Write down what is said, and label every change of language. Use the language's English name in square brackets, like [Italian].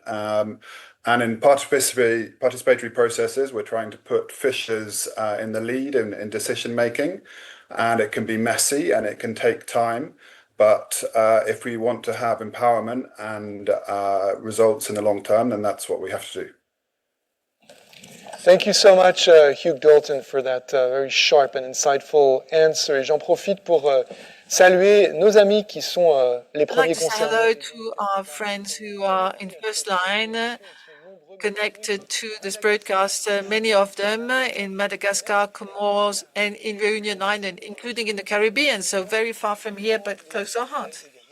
[English] And in participatory processes, we're trying to put fishers in the lead in decision making, and it can be messy and it can take time. But if we want to have empowerment and results in the long term, then that's what we have to do. Thank you so much, Hugh Dalton, for that very sharp and insightful answer. [French] Et j'en profite pour saluer nos amis qui sont les premiers concernés. [English] Hello to our friends who are in first line, connected to this broadcast, many of them in Madagascar, Comoros, and in Reunion Island, including in the Caribbean, so very far from here, but close to our heart.